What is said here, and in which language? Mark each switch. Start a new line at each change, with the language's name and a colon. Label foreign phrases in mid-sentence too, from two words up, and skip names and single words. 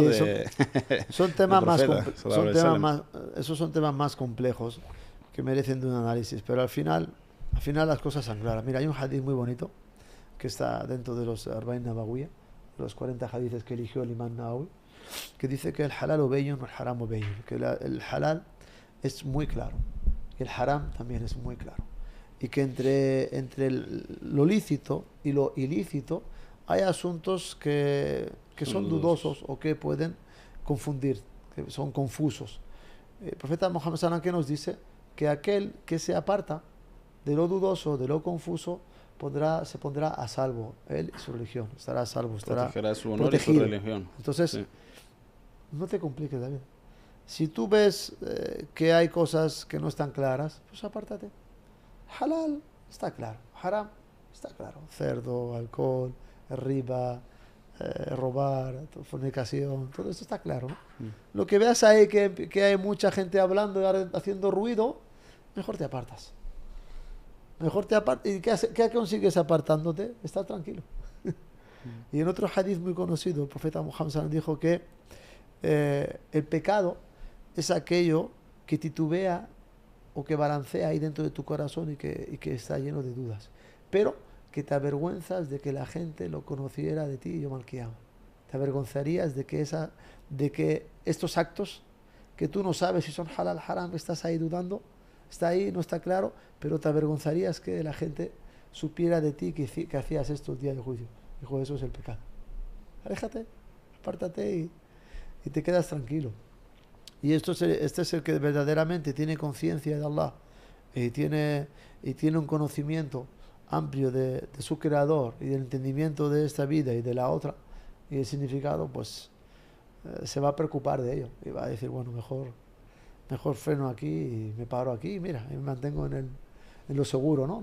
Spanish: son temas más esos son temas más complejos que merecen de un análisis, pero al final las cosas son claras. Mira, hay un hadith muy bonito que está dentro de los Arba'in Nabawiyya, los 40 hadiths que eligió el Imam Nawawi, que dice que
Arabic: الحلال بيّن، الحرام بيّن,
Spanish: que el halal es muy claro y el haram también es muy claro, y que entre lo lícito y lo ilícito hay asuntos que son dudosos o que pueden confundir, que son confusos. El profeta Muhammad
Arabic: صلى الله عليه وسلم,
Spanish: ¿qué nos dice? Que aquel que se aparta de lo dudoso, de lo confuso, se pondrá a salvo, él y su religión, estará a salvo, estará protegerá su honor protegido. Y su religión. Entonces, no te compliques, David. Si tú ves que hay cosas que no están claras, pues apártate. Halal está claro, haram está claro, cerdo, alcohol, riba, robar, fornicación, todo esto está claro, ¿no? Lo que veas ahí que hay mucha gente hablando y haciendo ruido, mejor te apartas. ¿Y qué consigues apartándote? Estar tranquilo. Y en otro hadith muy conocido, el profeta Muhammad
Arabic: صلى الله عليه وسلم
Spanish: dijo que el pecado es aquello que titubea o que balancea ahí dentro de tu corazón y que está lleno de dudas, pero que te avergüenzas de que la gente lo conociera de ti
Arabic: يوم القيامة.
Spanish: Te avergonzarías de que estos actos que tú no sabes si son halal, haram, estás ahí dudando, está ahí, no está claro, pero te avergonzarías que la gente supiera de ti que hacías esto el día del juicio. Dijo, eso es el pecado. Aléjate, apártate y te quedas tranquilo. Y este es el que verdaderamente tiene conciencia de Allah y tiene un conocimiento amplio de su creador y del entendimiento de esta vida y de la otra y el significado, pues se va a preocupar de ello y va a decir, bueno, mejor freno aquí y me paro aquí y mira, me mantengo en en lo seguro, ¿no?